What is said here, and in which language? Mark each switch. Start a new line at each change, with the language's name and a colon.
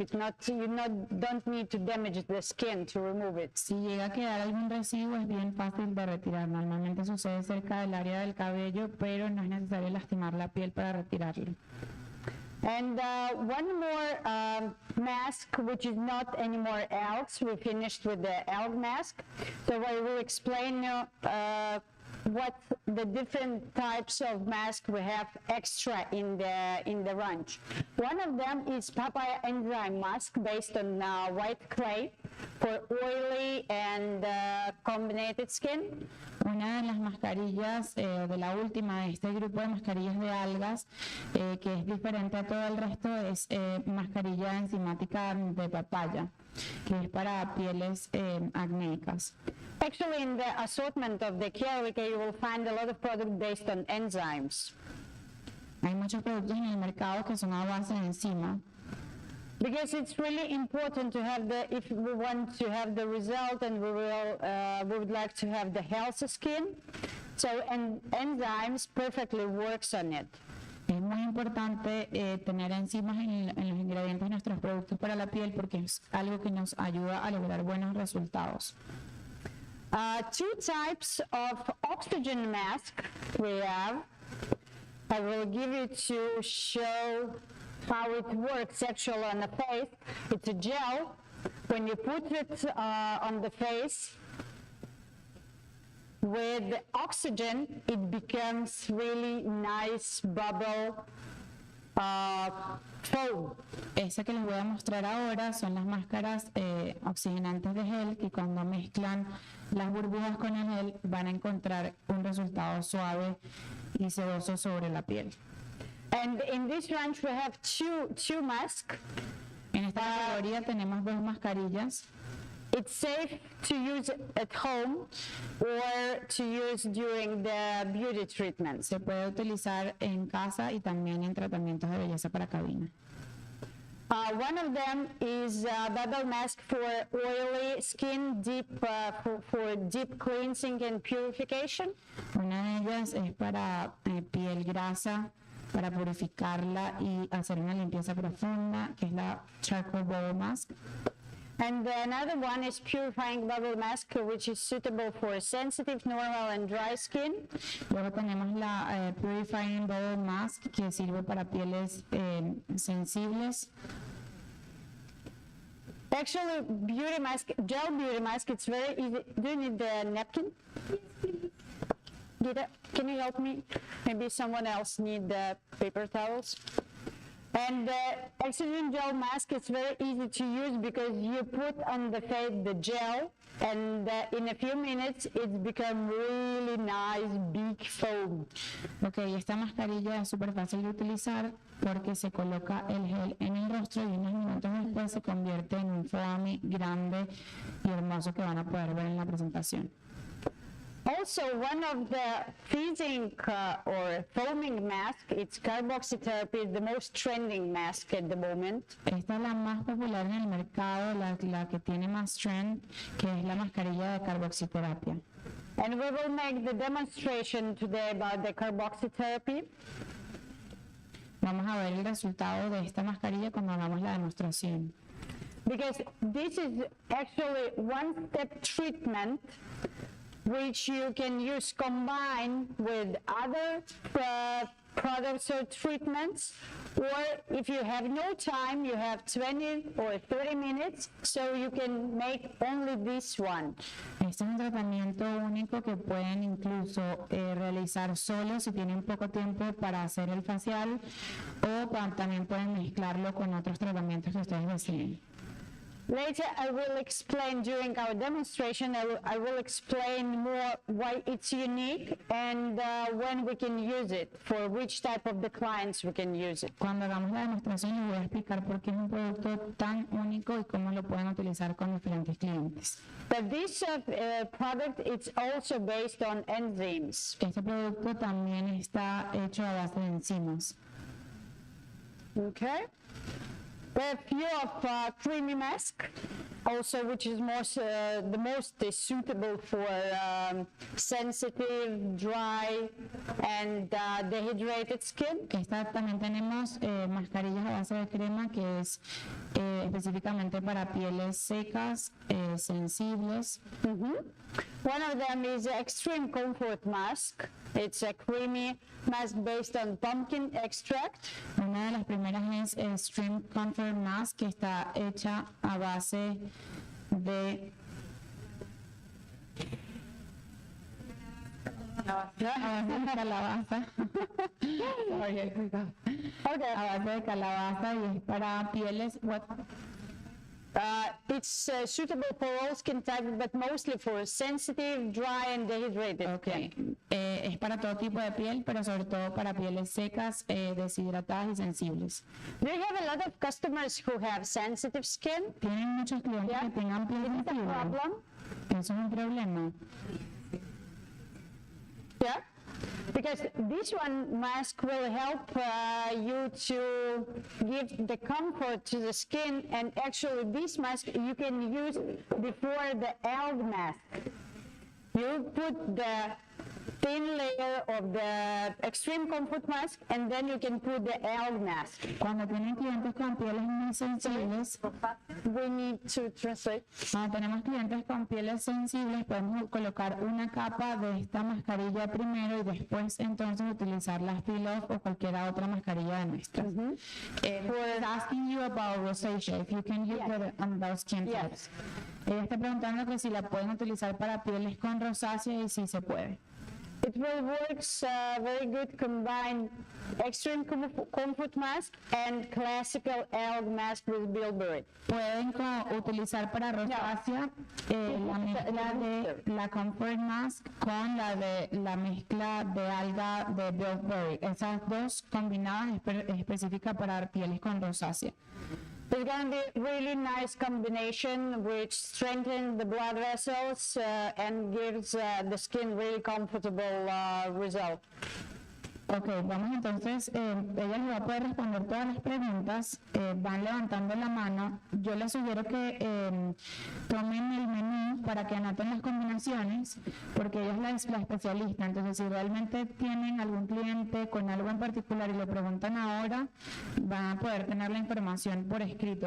English: It's not don't need to damage the skin to remove it.
Spanish: Si llega a quedar algún residuo es bien fácil de retirar. Normalmente sucede cerca del área del cabello, pero no es necesario lastimar la piel para retirarlo.
English: And one more mask, which is not anymore algae. We finished with the algae mask. So I will explain what the different types of masks we have extra in the range. One of them is papaya enzyme mask based on white clay for oily and combined skin.
Spanish: Una de las mascarillas, de la última de este grupo de mascarillas de algas, que es diferente a todo el resto, es mascarilla enzimática de papaya, que es para pieles acnéicas.
English: Actually, in the assortment of the CARELIKA, you will find a lot of products based on enzymes.
Spanish: Hay muchos productos en el mercado que son a base de enzima.
English: Because it's really important to have if we want to have the result and we would like to have the healthy skin, so enzymes perfectly works on it.
Spanish: Es muy importante tener enzimas en los ingredientes de nuestros productos para la piel porque es algo que nos ayuda a lograr buenos resultados.
English: Two types of oxygen mask we have. I will give you to show how it works actually on the face. It's a gel. When you put it on the face with oxygen, it becomes really nice bubble foam.
Spanish: Esa que les voy a mostrar ahora son las máscaras oxigenantes de gel, que cuando mezclan las burbujas con el gel van a encontrar un resultado suave y sedoso sobre la piel.
English: And in this range we have two masks.
Spanish: En esta categoría tenemos dos mascarillas.
English: It's safe to use at home or to use during the beauty treatments.
Spanish: Se puede utilizar en casa y también en tratamientos de belleza para cabina.
English: One of them is a bubble mask for oily skin, for deep cleansing and purification.
Spanish: Una de ellas es para piel grasa, para purificarla y hacer una limpieza profunda, que es la charcoal bubble mask.
English: And another one is purifying bubble mask, which is suitable for sensitive, normal, and dry skin.
Spanish: Luego tenemos la purifying bubble mask, que sirve para pieles sensibles.
English: Actually, gel beauty mask, it's very easy. Do you need the napkin? Gita, can you help me? Maybe someone else need the paper towels. And the oxygen gel mask is very easy to use because you put on the face the gel, and in a few minutes it's become really nice big foam.
Spanish: Ok, esta mascarilla es súper fácil de utilizar porque se coloca el gel en el rostro y unos minutos después se convierte en un foamy grande y hermoso que van a poder ver en la presentación.
English: Also, one of the freezing or foaming mask, it's carboxytherapy, the most trending mask at the moment.
Spanish: Esta es la más popular en el mercado, la que tiene más trend, que es la mascarilla de carboxiterapia.
English: And we will make the demonstration today about the carboxytherapy.
Spanish: Vamos a ver el resultado de esta mascarilla cuando hagamos la demostración.
English: Because this is actually one-step treatment which you can use combined with other products or treatments, or if you have no time, you have 20 or 30 minutes, so you can make only this one.
Spanish: Este es un tratamiento único que pueden incluso realizar solo si tienen poco tiempo para hacer el facial, o también pueden mezclarlo con otros tratamientos que ustedes deseen.
English: Later, I will explain during our demonstration, I will explain more why it's unique and when we can use it, for which type of the clients we can use it.
Spanish: Cuando hagamos la demostración les voy a explicar por qué es un producto tan único y cómo lo pueden utilizar con diferentes clientes.
English: But this product, it's also based on enzymes.
Spanish: Este producto también está hecho a base de enzimas.
English: Okay. We have a few of creamy mask, also which is the most suitable for sensitive, dry, and dehydrated skin.
Spanish: También tenemos mascarillas a base de crema que es específicamente para pieles secas, sensibles.
English: One of them is Extreme Comfort Mask. It's a creamy mask based on pumpkin extract.
Spanish: Una de las primeras es Extreme Comfort Mask, que está hecha a base de calabaza.
English: Okay.
Spanish: A base de calabaza y es para pieles.
English: It's suitable for all skin types, but mostly for sensitive, dry, and dehydrated. Okay.
Spanish: Es para todo tipo de piel, pero sobre todo para pieles secas, deshidratadas y sensibles.
English: Do you have a lot of customers who have sensitive skin?
Spanish: ¿Tienen muchos clientes que tengan piel
English: Is it a
Spanish: sensible?
English: problem?
Spanish: Eso es un problema.
English: Yeah. Because this one mask will help you to give the comfort to the skin, and actually this mask you can use before the algae mask. You put the thin layer of the Extreme Comfort Mask, and then you can put the algae mask.
Spanish: Cuando tienen clientes con pieles muy sensibles,
English: We need to translate.
Spanish: cuando tenemos clientes con pieles sensibles, podemos colocar una capa de esta mascarilla primero y después entonces utilizar las peel-off o cualquier otra mascarilla de nuestras.
English: We're asking you about rosacea, if you can use it on those skin types. Yes.
Spanish: Ella está preguntando que si la pueden utilizar para pieles con rosácea y si se puede.
English: It will work very good combine extreme comfort mask and classical alg mask with bilberry.
Spanish: Pueden utilizar para rosácea la mezcla de la comfort mask con la mezcla de alga de bilberry. Esas dos combinadas específicas para pieles con rosácea.
English: It's going to be a really nice combination which strengthens the blood vessels and gives the skin really comfortable result.
Spanish: Ok, vamos entonces, ella les va a poder responder todas las preguntas, van levantando la mano. Yo les sugiero que tomen el menú para que anoten las combinaciones, porque ella es la especialista. Entonces, si realmente tienen algún cliente con algo en particular y lo preguntan ahora, van a poder tener la información por escrito.